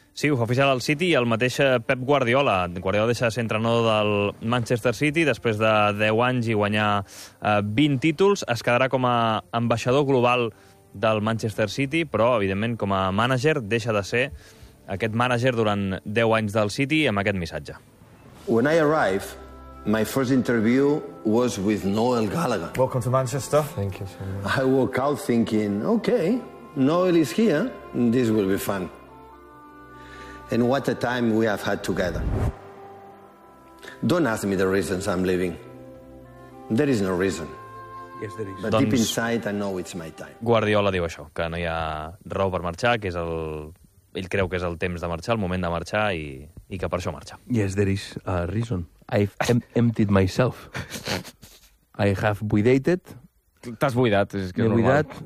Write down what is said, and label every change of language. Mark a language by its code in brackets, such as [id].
[ca] Sí, ho fa oficial al City i el mateix Pep Guardiola. Guardiola deixa de ser entrenador del Manchester City després de 10 anys i guanyar 20 títols. Es quedarà com a ambaixador global del Manchester City, però, evidentment, com a mànager, deixa de ser aquest mànager durant 10 anys del City amb aquest missatge. [en] When I arrive, my first interview was with Noel Gallagher. Welcome to Manchester. Thank you so much. I walk out thinking, okay, Noel is here, this will be fun. And what a time we have had together. Don't ask me the reasons I'm leaving. There is no reason. Yes, there is. But [ca] doncs, [en] deep inside, I know it's my time. [ca] Guardiola diu això, que no hi ha raó per marxar, que és el... ell creu que és el temps de marxar, el moment de marxar, i que per això marxa. [en] Yes, there is a reason. I've emptied myself. I have buidated. [ca] T'has buidat, és que és normal.